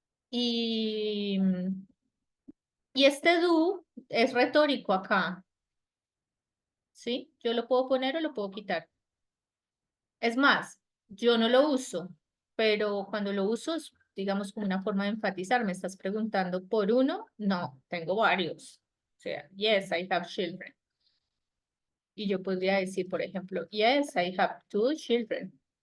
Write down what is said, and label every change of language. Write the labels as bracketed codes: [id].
[es] Y, y este do es retórico acá, ¿sí? Yo lo puedo poner o lo puedo quitar. Es más, yo no lo uso, pero cuando lo uso es, digamos, como una forma de enfatizar. ¿Me estás preguntando por uno? No, tengo varios. O sea, [en] yes, I have children. [es] Y yo podría decir, por ejemplo, [en] yes, I have 2 children.